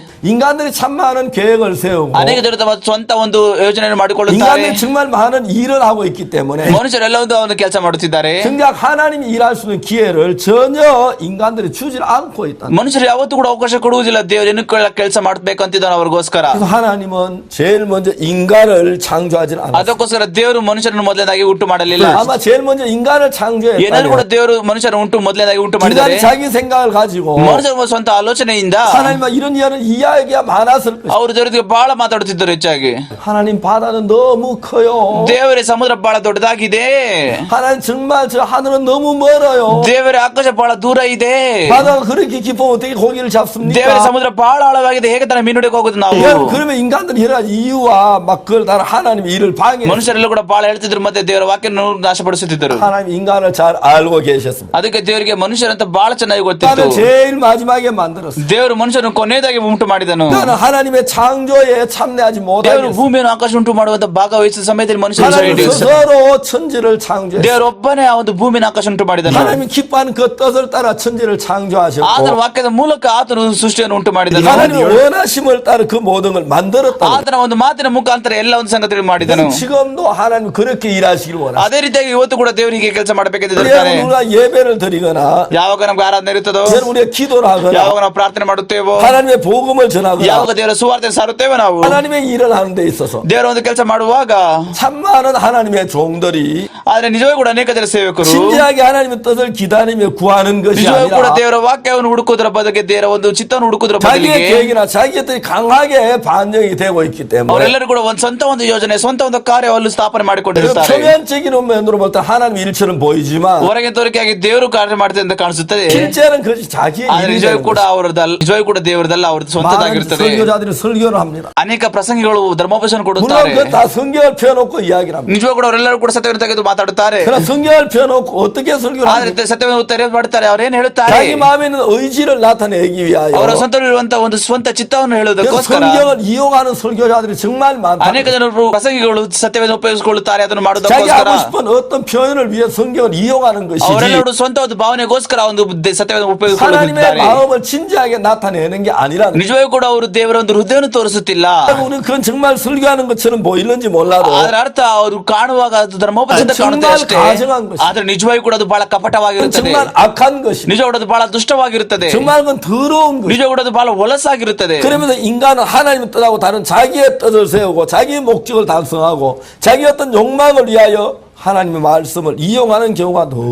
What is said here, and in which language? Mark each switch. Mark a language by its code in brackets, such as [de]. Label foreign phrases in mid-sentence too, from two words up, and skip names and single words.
[ko] 인간들이 참 많은 계획을 세우고 [kn] ಅನೇಕ ಜನರು ತಮ್ಮ ಸ್ವಂತ ಒಂದು ಯೋಜನೆಯನ್ನು ಮಾಡಿಕೊಳ್ಳುತ್ತಾರೆ. [ko] 인간들이 정말 많은 일을 하고 있기 때문에 [kn] ಮನುಷ್ಯರೆಲ್ಲ ಒಂದು ಕೆಲಸ ಮಾಡುತ್ತಿದ್ದಾರೆ. [ko] 정작 하나님이 일할 수 있는 기회를 전혀 인간들이 주질 않고 있다. [kn] ಮನುಷ್ಯರು ಯಾವತ್ತೂ ಕೂಡ ಅವಕಾಶ ಕೊಡುವುದಿಲ್ಲ. ದೇವರು ಏನು ಕೆಲಸ ಮಾಡಬೇಕು ಅಂತಿದ್ದಾನೆ ಅವರಿಗೋಸ್ಕರ. [ko] 그래서 하나님은 제일 먼저 인간을 창조하지 않았어요. [kn] ಅದಕ್ಕೋಸ್ಕರ ದೇವರು ಮನುಷ್ಯರನ್ನು ಮೊದಲನೇದಾಗಿ ಉಂಟು ಮಾಡಲಿಲ್ಲ. [ko] 아마 제일 먼저 인간을 창조했다면 [kn] ಏನಾದ್ರು ಕೂಡ ದೇವರು ಮನುಷ್ಯರ ಮೊದಲನೇದಾಗಿ ಉಂಟು ಮಾಡಿದ್ದಾರೆ. [ko] 인간이 자기 생각을 가지고 [kn] ಮನುಷ್ಯರ ಸ್ವಂತ ಆಲೋಚನೆಯಿಂದ [ko] 하나님과 이런 이야기가 많았을 것이다. [kn] ಅವರು ಜೊತೆಗೆ ಬಹಳ ಮಾತಾಡುತ್ತಿದ್ದರು ಹೆಚ್ಚಾಗಿ. [ko] 하나님 바다는 너무 커요. [kn] ದೇವರೇ ಸಮುದ್ರ ಬಹಳ ದೊಡ್ಡದಾಗಿದೆ. [ko] 하나님 정말 저 하늘은 너무 멀어요. 멀어요. [kn] ದೇವರ ಆಕಾಶ ಬಹಳ ದೂರ ಇದೆ. [ko] 바다가 그렇게 깊으면 어떻게 고기를 잡습니까? [kn] ದೇವರ ಸಮುದ್ರ ಬಹಳ ಆಳವಾಗಿದೆ, ಹೇಗೆ ತಾನೇ ಮೀನು ಹಿಡಿಯಕ್ಕೆ ಹೋಗುದು ನಾವು? [ko] 그러면 인간들이 여러 가지 이유와 막 그걸 다 하나님의 일을 방해. [kn] ಮನುಷ್ಯರೆಲ್ಲ ಕೂಡ ಬಹಳ ಹೇಳ್ತಿದ್ರು, ಮತ್ತೆ ದೇವರ ವಾಕ್ಯವನ್ನು ನಾಶಪಡಿಸುತ್ತಿದ್ದರು. [ko] 하나님 인간을 잘 알고 계셨습니다. [kn] ಅದಕ್ಕೆ ದೇವರಿಗೆ ಮನುಷ್ಯರಂತ ಬಹಳ ಚೆನ್ನಾಗಿ [ko] 나는 [kn] ಗೊತ್ತಿತ್ತು. [ko] 제일 마지막에 만들었어. [kn] ದೇವರು ಮನುಷ್ಯರನ್ನು ಕೊನೆಯದಾಗಿ ಉಂಟು ಮಾಡಿದನು. [ko] 나는 하나님의 창조에 참여하지 [kn] ದೇವರು [ko] 못하겠어. [kn] ಭೂಮಿಯನ್ನು ಆಕಾಶ ಉಂಟು ಮಾಡುವಂತ ಭಾಗವಹಿಸಿದ ಸಮಯದಲ್ಲಿ ಮನುಷ್ಯರು [ko] 하나님 스스로 천지를 창조했어. [kn] ದೇವರೊಬ್ಬನೇ ಆ ಒಂದು ಭೂಮಿನ ಆಕಾಶ ಉಂಟು ಮಾಡಿದನು. [ko] 하나님 기뻐하는 그 뜻을 따라 천지를 [kn] ಆತನ [ko] 창조하셨고 [kn] ವಾಕ್ಯದ ಮೂಲಕ ಆತನು ಸೃಷ್ಟಿಯನ್ನು ಉಂಟು ಮಾಡಿದನು. [ko] 하나님 원하심을 따라 그 모든 걸 만들었다. [kn] ಆತನ ಒಂದು ಮಾತಿನ ಮುಖಾಂತರ ಎಲ್ಲ ಒಂದು ಸಂಗತಿಗಳು ಮಾಡಿದನು. [ko] 지금도 하나님 그렇게 일하시길 원하시고 [kn] ಅದೇ ರೀತಿಯಾಗಿ ಇವತ್ತು ಕೂಡ ದೇವರಿಗೆ ಕೆಲಸ ಮಾಡಬೇಕಿದ್ದಾರೆ. [ko] 우리가 예배를 드리거나 [kn] ಯಾವಾಗ ನಮ್ಗೆ ಆರಾಧನೆ ಇರುತ್ತದೋ, [ko] 우리가 기도를 하거나 [kn] ಯಾವಾಗ ನಾವು ಪ್ರಾರ್ಥನೆ ಮಾಡುತ್ತೇವೋ, [ko] 하나님의 복음을 전하거나 [kn] ಯಾವಾಗ ದೇವರ ಸುವಾರ್ತೆ ಸಾರುತ್ತೇವೆ, ನಾವು [ko] 하나님의 일을 하는 데 있어서 [kn] ದೇವರ ಒಂದು ಕೆಲಸ ಮಾಡುವಾಗ [ko] 참 많은 하나님의 종들이 [kn] ಆದ್ರೆ ನಿಜವೂ ಕೂಡ ಅನೇಕ ಜನ ಸೇವಕರು [ko] 진지하게 하나님의 뜻을 기다리며 구하는 것이 [kn] ನಿಜವೂ ಕೂಡ [ko] 아니라 [kn] ದೇವರ ವಾಕ್ಯವನ್ನು ಹುಡುಕುವುದರ ಬದಲಿಗೆ ದೇವರ ಒಂದು ಚಿತ್ತವನ್ನು ಹುಡುಕುವುದರ [ko] 자기의 [kn] ಬದಲಿಗೆ [ko] 계획이나 자기의 뜻이 강하게 반영이 되고 있기 때문에 [kn] ಅವರೆಲ್ಲರೂ ಕೂಡ ಒಂದು ಸ್ವಂತ ಒಂದು ಯೋಜನೆ, ಸ್ವಂತ ಒಂದು ಕಾರ್ಯವನ್ನು ಸ್ಥಾಪನೆ [ko] 그 [kn] ಮಾಡಿಕೊಂಡಿರುತ್ತಾರೆ. [ko] 표면적인 면으로 볼 때 하나님 일처럼 보이지만 [kn] ಹೊರಗೆ ತೋರಿಕೆಯಾಗಿ ದೇವರು ಕಾರ್ಯ ಮಾಡ್ತಾರೆ ಅಂತ ಕಾಣಿಸುತ್ತದೆ. [ko] 실제는 그것이 자기의 [kn] ಆದ್ರೆ [ko] 일이 [kn] ನಿಜವೂ [ko] 되는 [kn] ಕೂಡ [ko] 것이죠. [kn] ಅವರದಲ್ಲ, ನಿಜವೂ ಕೂಡ ದೇವರದಲ್ಲ, ಅವ್ರದ್ದು [ko] 많은 [kn] ಸ್ವಂತದಾಗಿರುತ್ತದೆ. [ko] 설교자들이 설교를 합니다. [kn] ಅನೇಕ ಪ್ರಸಂಗಿಗಳು ಧರ್ಮೋಪದೇಶ [ko] 물론 [kn] ಕೊಡುತ್ತಾರೆ. [ko] 그건 다 성경을 펴놓고 이야기를 합니다. [kn] ನಿಜವೂ ಕೂಡ ಅವರೆಲ್ಲರೂ ಕೂಡ ಸತ್ಯವನ್ನು ತೆಗೆದು ಮಾತಾಡುತ್ತಾರೆ. [ko] 그러나 성경을 펴놓고 어떻게 설교를 [kn] ಆದ್ರೆ [ko] 합니까? [kn] ಸತ್ಯವನ್ನು ತೆರೆದು ಮಾಡುತ್ತಾರೆ. ಅವ್ರೇನ್ ಹೇಳುತ್ತಾರೆ? [ko] 자기 마음에 있는 의지를 나타내기 위하여 [kn] ಅವರ ಸ್ವಂತವಿರುವಂತಹ ಒಂದು ಸ್ವಂತ ಚಿತ್ತವನ್ನು [ko] 그래서 [kn] ಹೇಳುವುದಕ್ಕೋಸ್ಕರ [ko] 성경을 이용하는 설교자들이 정말 많다. [kn] ಅನೇಕ ಜನರು ಪ್ರಸಂಗಿಗಳು ಸತ್ಯವನ್ನು ಉಪಯೋಗಿಸಿಕೊಳ್ಳುತ್ತಾರೆ, ಅದನ್ನು [ko] 자기 [kn] ಮಾಡುವುದಕ್ಕೋಸ್ಕರ. [ko] 하고 싶은 어떤 표현을 위해 성경을 이용하는 것이지 [kn] ಅವರೆಲ್ಲರೂ ಸ್ವಂತ ಒಂದು ಭಾವನೆಗೋಸ್ಕರ ಒಂದು ಸತ್ಯವನ್ನು [ko] 하나님의 [kn] ಉಪಯೋಗಿಸಿಕೊಳ್ಳುತ್ತಿದ್ದಾರೆ. [ko] 마음을 진지하게 나타내는 게 아니라는 거예요. [kn] ನಿಜವೂ ಕೂಡ ಅವರು ದೇವರ ಒಂದು ಹೃದಯವನ್ನು ತೋರಿಸುತ್ತಿಲ್ಲ. [ko] 우리는 그건 정말 설교하는 것처럼 보이는지 몰라도 [kn] ಅದರ ಅರ್ಥ ಅವರು ಕಾಣುವಾಗ ಅದು ಧರ್ಮೋಪದೇಶ ಅದು ಕಾಣುತ್ತೆ [ko] 정말 [kn] ಅಷ್ಟೇ. [ko] 가증한 것이. [kn] ಆದ್ರೆ ನಿಜವಾಗಿ ಕೂಡ ಅದು ಬಹಳ ಕಪಟವಾಗಿರುತ್ತದೆ. [ko] 정말 악한 것입니다. [kn] ನಿಜ ಕೂಡ ಅದು ಬಹಳ ದುಷ್ಟವಾಗಿರುತ್ತದೆ. [ko] 정말 그건 더러운 것이죠. [kn] ನಿಜ ಕೂಡ ಅದು ಬಹಳ ಹೊಲಸಾಗಿರುತ್ತದೆ. [ko] 그러면서 인간은 하나님의 뜻하고 다른 자기의 뜻을 세우고 자기의 목적을 달성하고 자기 어떤 욕망을 위하여 하나님의 말씀을 이용하는 경우가 너무